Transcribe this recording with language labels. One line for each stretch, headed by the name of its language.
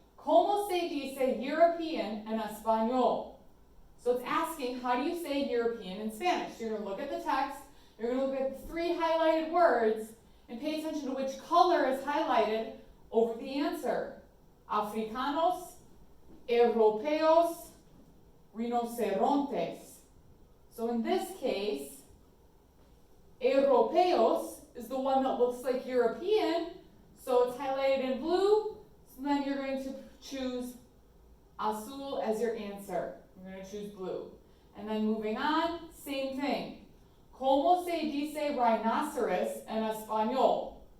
Spanish: ¿Cómo se dice European en español?
English: So it's asking, how do you say European in Spanish? You're going to look at the text, you're going to look at the three highlighted words, and pay attention to which color is highlighted over the answer.
Spanish: Africanos, europeos, rinocerontes.
English: So in this case, europeos is the one that looks like European, so it's highlighted in blue, so then you're going to choose azul as your answer. You're going to choose blue. And then moving on, same thing.
Spanish: ¿Cómo se dice rhinoceros en español?